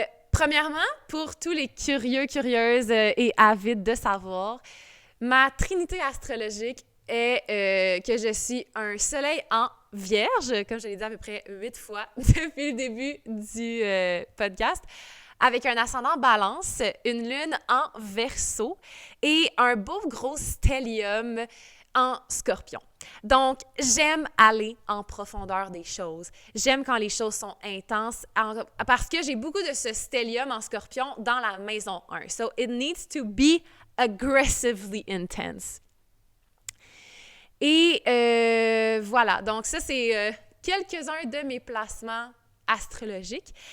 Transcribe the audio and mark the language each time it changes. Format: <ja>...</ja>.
<fr>Premièrement, pour tous les curieux, curieuses et avides de savoir, ma trinité astrologique est que je suis un soleil en vierge, comme je l'ai dit à peu près 8 fois depuis le début du podcast, avec un ascendant balance, une lune en verseau et un beau gros stellium en scorpion. Donc, j'aime aller en profondeur des choses. J'aime quand les choses sont intenses parce que j'ai beaucoup de ce stellium en scorpion dans la maison 1.</fr> <en>So, it needs to be aggressively intense.</en> <fr>Et voilà, donc ça, c'est quelques-uns de mes placements astrologiques.</fr>